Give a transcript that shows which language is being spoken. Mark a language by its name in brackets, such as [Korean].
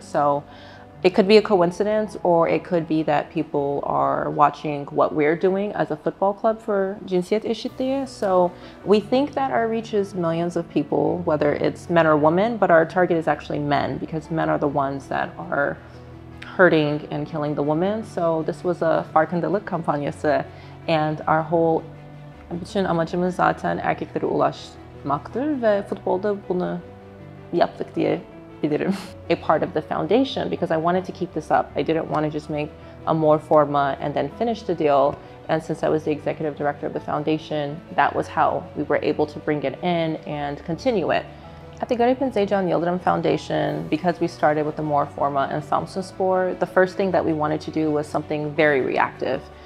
[English] So it could be a coincidence, or it could be that people are watching what we're doing as a football club for [Turkish] cinsiyet eşitliği. [English] So we think that our reach is millions of people, whether it's men or women, but our target is actually men, because men are the ones that are hurting and killing the women. So this was a [Turkish] farkındalık kampanyası, [English] and our whole [Turkish] Bütün amacımız zaten erkeklere ulaşmaktır ve futbolda bunu yaptık diyebilirim. [English] A part of the foundation, because I wanted to keep this up. I didn't want to just make a Mor Forma and then finish the deal. And since I was the executive director of the foundation, that was how we were able to bring it in and continue it. At the Zeycan Yıldırım Foundation, because we started with the Mor Forma and Samsunspor, the first thing that we wanted to do was something very reactive.